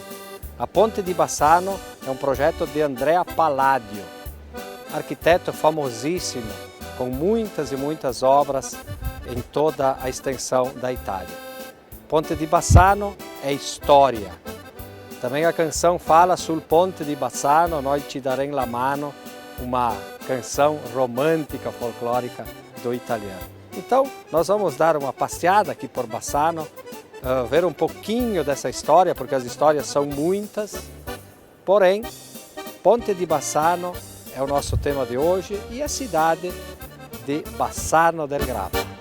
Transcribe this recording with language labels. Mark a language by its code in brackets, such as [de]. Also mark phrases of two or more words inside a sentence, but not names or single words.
[pt] A Ponte di Bassano é um projeto de Andrea Palladio, arquiteto famosíssimo, com muitas e muitas obras em toda a extensão da Itália. Ponte di Bassano é história. Também a canção fala [it] sul Ponte di Bassano, noi ci darem la mano, [pt] uma canção romântica, folclórica do italiano. Então, nós vamos dar uma passeada aqui por Bassano, ver um pouquinho dessa história, porque as histórias são muitas. Porém, Ponte di Bassano é o nosso tema de hoje e a cidade de Bassano del Grappa.